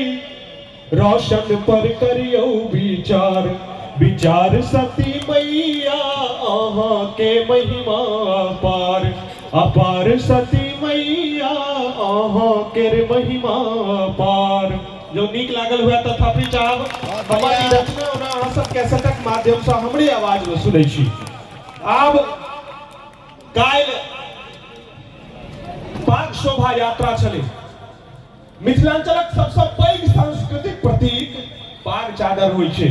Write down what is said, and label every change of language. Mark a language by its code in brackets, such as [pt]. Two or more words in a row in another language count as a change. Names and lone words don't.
[mai] रोशन पर करियो विचार। विचार सती मैया अहाँ के महिमा पार। अपार सती मैया अहाँ के महिमा पार। जो नीक लागल हुआ तथापि चाहब हमारी रचना अहाँ सब कैसेटक माध्यम से हमरी आवाज में सुनै छी। आब काल्हि पाग शोभा यात्रा चले। मिथिलांचलक सबसे पैघ सांस्कृतिक प्रतीक पाग चादर होइ छै।